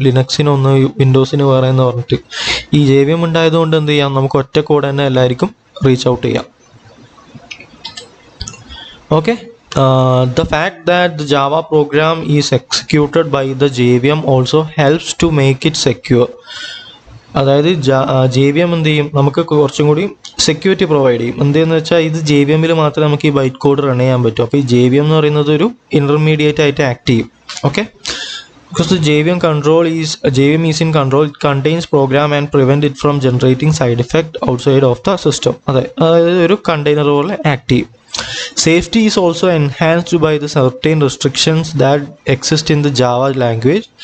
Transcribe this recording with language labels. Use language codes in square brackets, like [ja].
[ml] ലിനക്സിനൊന്ന്, വിൻഡോസിന് വേറെ എന്ന് പറഞ്ഞിട്ട്. ഈ JVM ഉണ്ടായതുകൊണ്ട് എന്ത് ചെയ്യാം, നമുക്ക് ഒറ്റ കോഡ് തന്നെ എല്ലാവർക്കും റീച്ച് ഔട്ട് ചെയ്യാം. [en] Okay, the fact that the Java program is executed by the JVM also helps to make it secure. [ml] അതായത് JVM എന്ത് ചെയ്യും, നമുക്ക് കുറച്ചും കൂടി സെക്യൂരിറ്റി പ്രൊവൈഡ് ചെയ്യും. എന്തെന്ന് വെച്ചാൽ ഇത് JVM-ൽ മാത്രമേ നമുക്ക് ഈ ബൈറ്റ് കോഡ് റൺ ചെയ്യാൻ പറ്റൂ. അപ്പോൾ ഈ JVM എന്ന് പറയുന്നത് ഒരു ഇൻ്റർമീഡിയറ്റ് ആയിട്ട് ആക്ട് ചെയ്യും. Okay, [en] because the JVM is in control, it contains program and prevent it from generating side effect outside of the system. [ml] അതായത് ഒരു കണ്ടെയ്നർ പോലെ ആക്ട് ചെയ്യും. [en] Safety is also enhanced by the certain restrictions that exist in the Java language.